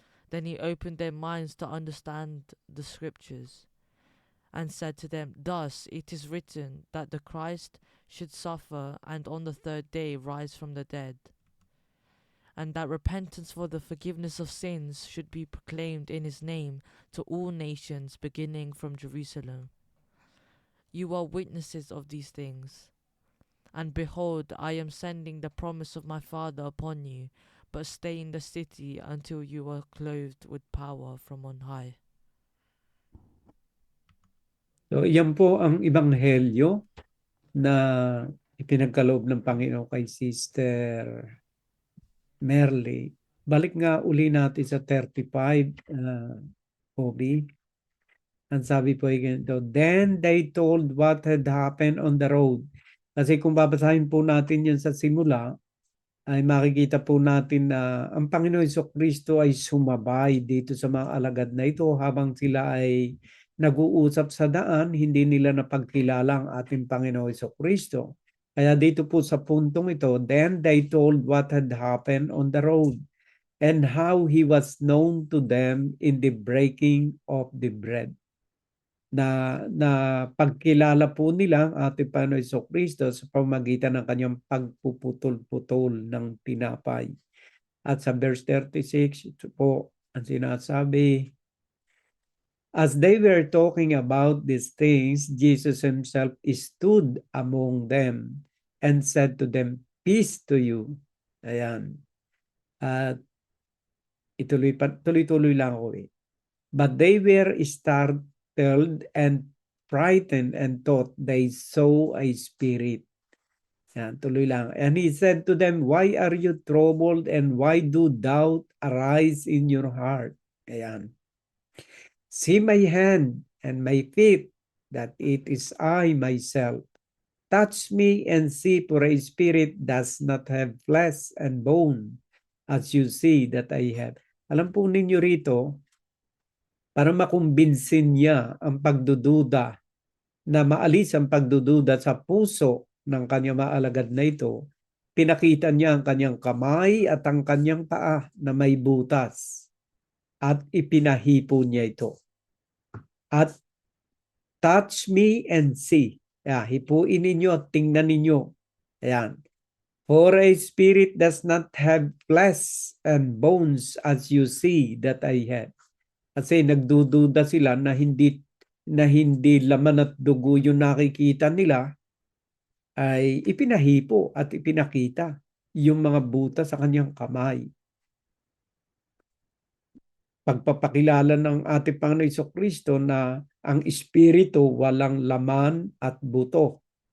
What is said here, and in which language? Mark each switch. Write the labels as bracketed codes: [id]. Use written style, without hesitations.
[en] Then he opened their minds to understand the scriptures, and said to them, "Thus it is written that the Christ should suffer and on the third day rise from the dead, and that repentance for the forgiveness of sins should be proclaimed in his name to all nations, beginning from Jerusalem. You are witnesses of these things. And behold, I am sending the promise of my Father upon you, but stay in the city until you are clothed with power from on high. [tl] So, yan po ang Ebanghelyo na ipinagkaloob ng Panginoon kay Sister Merly. Balik nga uli natin sa 35, Kobe. Ang sabi po ay ganito, [en] "Then they told what had happened on the road." [tl] Kasi kung babasahin po natin yan sa simula, ay makikita po natin na ang Panginoon Jesucristo ay sumabay dito sa mga alagad na ito habang sila ay nag-uusap sa daan, hindi nila napagkilala ang ating Panginoon Jesucristo. Kaya dito po sa puntong ito, [en] then they told what had happened on the road and how he was known to them in the breaking of the bread. [tl] Na pagkilala po nila ang ating Panginoon Jesucristo sa pamamagitan ng kanyang pagpuputol-putol ng tinapay. [en] At sa verse 36, [tl] ito po ang sinasabi, [en] "As they were talking about these things, Jesus himself stood among them and said to them, 'Peace to you.'" Ayan. [tl] At tuloy-tuloy lang ako eh. [en] "But they were startled and frightened and thought they saw a spirit." [tl] Yan, tuloy lang. [en] "And he said to them, 'Why are you troubled and why do doubt arise in your heart?' [tl] Ayan. [en] See my hand and my feet, that it is I myself. Touch me and see, for a spirit does not have flesh and bone, as you see that I have." [tl] Alam po ninyo rito, para makumbinsin niya ang pagdududa, na maalis ang pagdududa sa puso ng kanyang maalagad na ito, pinakita niya ang kanyang kamay at ang kanyang paa na may butas at ipinahipo niya ito. At [en] touch me and see. [tl] Hipuin ninyo at tingnan ninyo. Ayan. [en] "For a spirit does not have flesh and bones as you see that I have." [tl] Kasi nagdududa sila na hindi laman at dugo yung nakikita nila, ay ipinahipo at ipinakita yung mga butas sa kanyang kamay. Pagpapakilala ng ating Panginoon Jesucristo na ang Espiritu walang laman at buto.